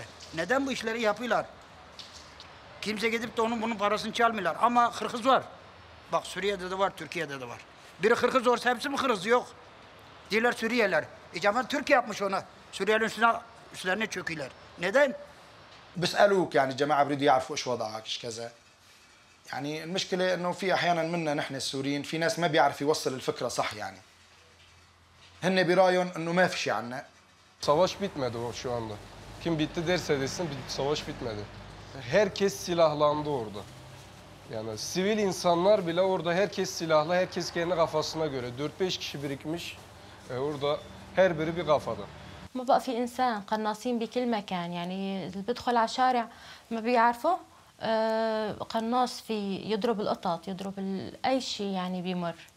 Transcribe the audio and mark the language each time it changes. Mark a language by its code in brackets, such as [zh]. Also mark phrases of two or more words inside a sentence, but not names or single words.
[tr] Neden bu işleri yapıyorlar? Kimse gidip de bunun parasını çalmıyorlar. Ama hırkız var. Bak Suriye'de de var, Türkiye'de de var. Biri hırkız olsa hepsi mi hırkız? Yok. Diyorlar Suriyeliler. Cemal Türkiye yapmış ona. Suriyelilerin üstlerine çöküyorlar. Neden? [ar] بيسألوك يعني جماعة بريدوا يعرفوا ايش وضعك ايش كذا يعني المشكلة انه في احيانا منا نحن السوريين في ناس ما بيعرف يوصل الفكرة صح يعني هن برايهم انه ما في شيء عنا. [tr] Savaş bitmedi o şu anda. Kim bitti derse desin savaş bitmedi. Herkes silahlandı orada. Yani sivil insanlar bile orada herkes silahlı, herkes kendi kafasına göre. 4-5 kişi birikmiş orada her biri bir kafada. [ar] ما بقى في إنسان قناصين بكل مكان يعني اللي بيدخل على الشارع ما بيعرفه قناص في يضرب القطط يضرب أي شيء يعني بيمر.